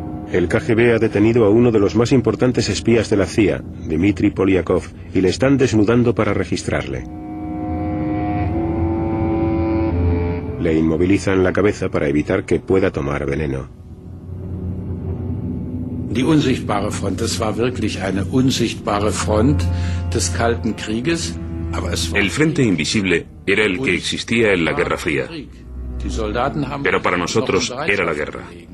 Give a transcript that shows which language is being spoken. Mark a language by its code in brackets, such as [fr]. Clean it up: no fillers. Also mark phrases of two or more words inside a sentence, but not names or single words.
[es] El KGB ha detenido a uno de los más importantes espías de la CIA, Dmitry Polyakov, y le están desnudando para registrarle. Le inmovilizan la cabeza para evitar que pueda tomar veneno. [de] Die unsichtbare Front, das war wirklich eine unsichtbare Front des Kalten Krieges, aber es war... [es] El frente invisible era el que existía en la Guerra Fría, pero para nosotros era la guerra.